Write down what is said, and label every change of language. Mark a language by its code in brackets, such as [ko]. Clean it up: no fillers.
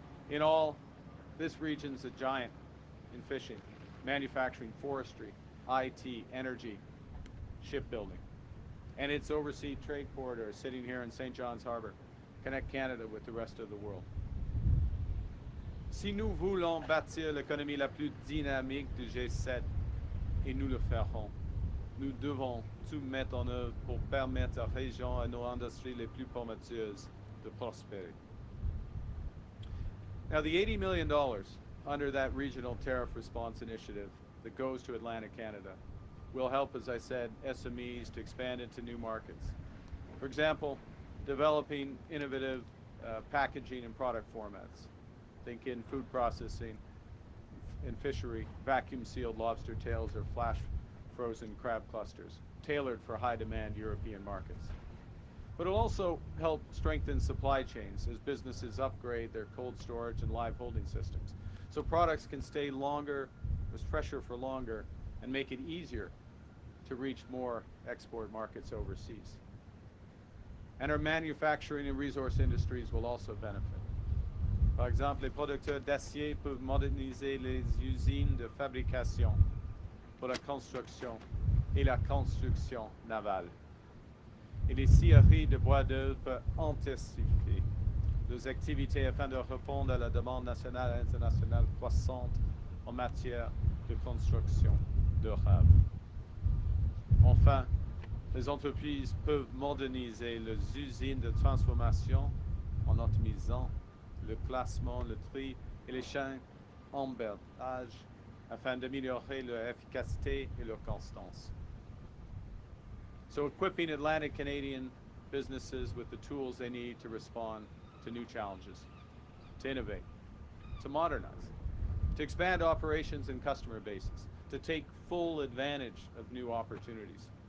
[en] In all, this region's a giant in fishing, manufacturing, forestry, IT, energy, shipbuilding. And its overseas trade corridor sitting here in St. John's Harbour connect Canada with the rest of the world. [fr] Si nous voulons bâtir l'économie la plus dynamique du G7, et nous le ferons, nous devons tout mettre en œuvre pour permettre à la région et nos industries les plus prometteuses de prospérer. [en] Now, the $80 million under that Regional Tariff Response Initiative that goes to Atlantic Canada will help, as I said, SMEs to expand into new markets. For example, developing innovative packaging and product formats. Think in food processing, in fishery, vacuum-sealed lobster tails or flash-frozen crab clusters, tailored for high-demand European markets. But it'll also help strengthen supply chains as businesses upgrade their cold storage and live holding systems, so products can stay longer, fresher for longer, and make it easier to reach more export markets overseas. And our manufacturing and resource industries will also benefit. [fr] Par exemple, les producteurs d'acier peuvent moderniser les usines de fabrication pour la construction et la construction navale. Et les scieries de bois d'œuvre peuvent intensifier leurs activités afin de répondre à la demande nationale et internationale croissante en matière de construction durable. Enfin, les entreprises peuvent moderniser leurs usines de transformation en optimisant le classement, le tri et les chaînes d'emballage afin d'améliorer leur efficacité et leur constance. [en] So equipping Atlantic Canadian businesses with the tools they need to respond to new challenges, to innovate, to modernize, to expand operations and customer bases, to take full advantage of new opportunities.